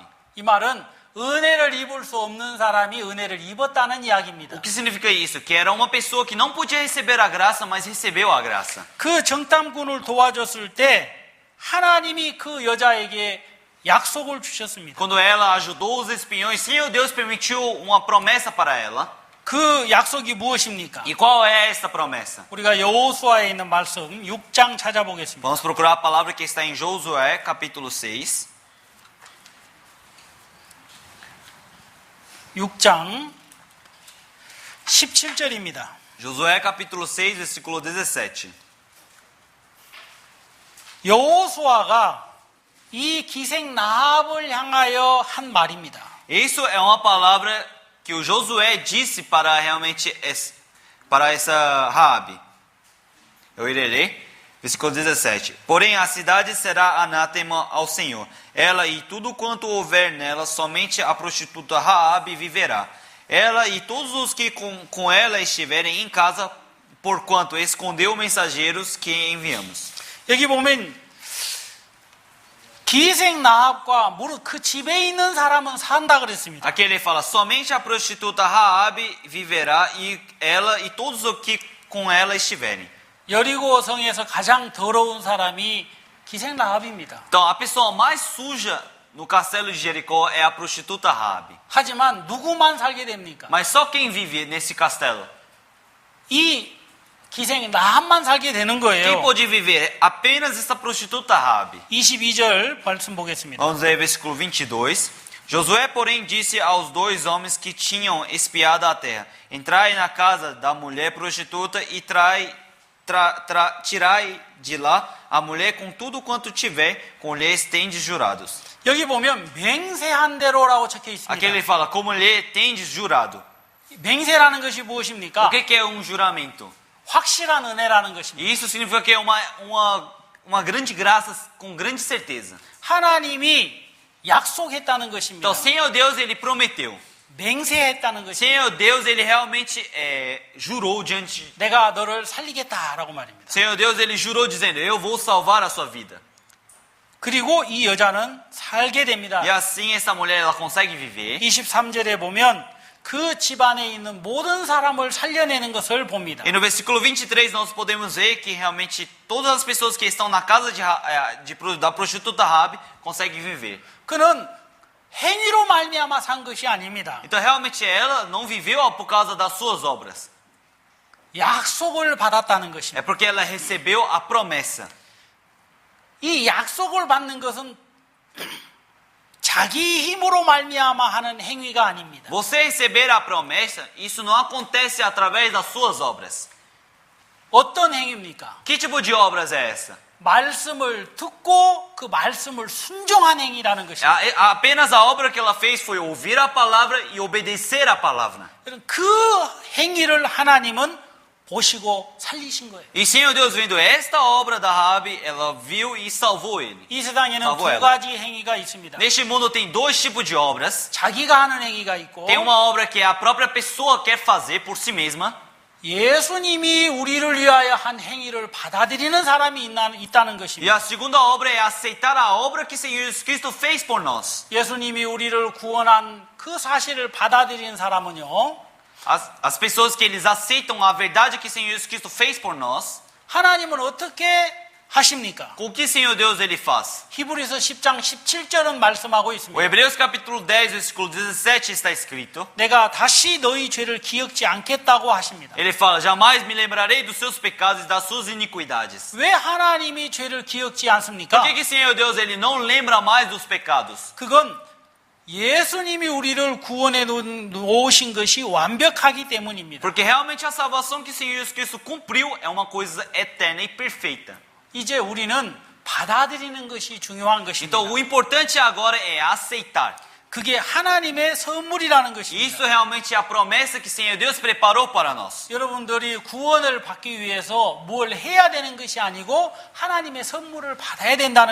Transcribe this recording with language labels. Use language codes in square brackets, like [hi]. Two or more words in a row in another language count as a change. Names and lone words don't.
[ko] 이 말은 은혜를 입을 수 없는 사람이 은혜를 입었다는 이야기입니다. [pt] O que significa isso? Que era uma pessoa que não podia receber a graça, mas recebeu a graça. [ko] 그 정탐꾼을 도와줬을 때 하나님이 그 여자에게 약속을 주셨습니다. [pt] Quando ela ajudou os espiões, Senhor Deus permitiu uma promessa para ela. [ko] 그 약속이 무엇입니까? [pt] E qual é essa promessa? [ko] 우리가 여호수아에 있는 말씀 6장 찾아보겠습니다. [pt] Vamos procurar a palavra que está em Josué, capítulo 6. [ko] 6장 17절입니다. [pt] Josué, capítulo 6, versículo 17. [ko] 여호수아가 이 기생 라합을 향하여 한 말입니다. [pt] Isso é uma palavra que o Josué disse para realmente para essa Raabe. Eu irei ler. Versículo 17. Porém a cidade será anátema ao Senhor. Ela e tudo quanto houver nela, somente a prostituta Raabe viverá. Ela e todos os que com ela estiverem em casa, porquanto escondeu mensageiros que enviamos. [ko] 여기 보면 기생 라합과 무릇 그 집에 있는 사람은 산다 그랬습니다. [pt] Aqui ele fala, somente a prostituta Raabe viverá, e ela e todos os que com ela estiverem. [ko] 여리고 성에서 가장 더러운 사람이 기생 라합입니다. [pt] Então, a pessoa mais suja no castelo de Jericó é a prostituta Raabe. [ko] 하지만 누구만 살게 됩니까? [pt] Mas só quem vive nesse castelo? [ko] 이 기생 라합만 살게 되는 [pt] Quem [ko] 거예요. [pt] pôde viver? Apenas essa prostituta Raabe. [ko] 22절 말씀 보겠습니다. [pt] Vamos ler versículo 22. Josué, porém, disse aos 2 homens que tinham espiado a terra: Entrai na casa da mulher prostituta e tirai de lá a mulher com tudo quanto tiver, com lhes tendes jurados. [ko] 여기 보면 맹세한 대로라고 적혀 있습니다. [pt] Aqui ele fala, como lhe tendes jurado. [ko] 맹세라는 것이 무엇입니까? [pt] O que é um juramento? [ko] 확실한 은혜라는 것입니다. [pt] E isso significa que é uma grande graça com grande certeza. [ko] 하나님이 약속했다는 것입니다. [pt] Então, Senhor Deus, ele prometeu. [ko] 맹세했다는 것입니다. [pt] Senhor Deus, ele realmente jurou diante. [ko] 내가 너를 살리겠다라고 말입니다. [pt] Senhor Deus, ele jurou dizendo, eu vou salvar a sua vida. [ko] 그리고 이 여자는 살게 됩니다. [pt] E assim essa mulher ela consegue viver. [ko] 23절에 보면 그 집안에 있는 모든 사람을 살려내는 것을 봅니다. [pt] E no versículo 23 nós podemos ver que realmente todas as pessoas que estão na casa da prostituta Raabe conseguem viver. [ko] 그는 행위로 말미암아 산 것이 아닙니다. [pt] Então realmente ela não viveu por causa das suas obras. [ko] 약속을 받았다는 [pt] É [ko] 것입니다. [pt] porque ela recebeu a promessa. [ko] 이 약속을 받는 것은 자기 힘으로 말미암아 하는 행위가 아닙니다. [pt] Você receber a promessa, isso não acontece através das suas obras. [ko] 어떤 행위입니까? [pt] Que tipo de obras é essa? [ko] 말씀을 듣고 그 말씀을 순종한 행위라는 것입니다. [pt] Apenas a obra que ela fez foi ouvir a palavra e obedecer a palavra. [ko] 그 행위를 하나님은 보시고 살리신 거예요. [pt] E Senhor Deus, vendo esta obra da Raabe, ela viu e salvou ele. [ko] 이 세상에는 [pt] salvou [ko] 두 [pt] ela. [ko] 가지 행위가 있습니다. [pt] Neste mundo tem dois tipos de obras. [ko] 자기가 하는 행위가 있고 [pt] Tem uma obra que a própria pessoa quer fazer por si mesma. [ko] 예수님이 우리를 위하여 한 행위를 받아들이는 사람이 있다는 [pt] E [ko] 것입니다. [pt] a segunda obra é aceitar a obra que Senhor Jesus Cristo fez por nós. [ko] 예수님이 우리를 구원한 그 사실을 받아들이는 사람은요, [pt] As pessoas que eles aceitam a verdade que Senhor Jesus Cristo fez por nós, [ko] 하나님은 어떻게 하십니까? [pt] com o que Senhor Deus ele faz? [ko] 히브리서 10장 17절은 말씀하고 [pt] O [ko] 있습니다. [pt] Hebreus capítulo 10, versículo 17 está escrito. [ko] 내가 다시 너희 죄를 기억지 않겠다고 하십니다. [pt] Ele fala, jamais me lembrarei dos seus pecados e das suas iniquidades. [ko] 왜 하나님이 죄를 기억지 [pt] Por [ko] 않습니까? [pt] que Senhor Deus ele não lembra mais dos pecados? [ko] 그건 예수님이 우리를 구원해 놓으신 것이 완벽하기 때문입니다. [pt] Porque realmente a salvação que Senhor Jesus Cristo cumpriu é uma coisa eterna e perfeita. [ko] 이제 우리는 받아들이는 것이 중요한 것입니다. [pt] Então o importante agora é aceitar. [ko] 그게 하나님의 선물이라는 [pt] E [ko] 것입니다. [pt] isso realmente é a promessa que Senhor Deus preparou para nós. [ko] 여러분들이 구원을 받기 위해서 뭘 해야 되는 것이 아니고 하나님의 선물을 받아야 된다는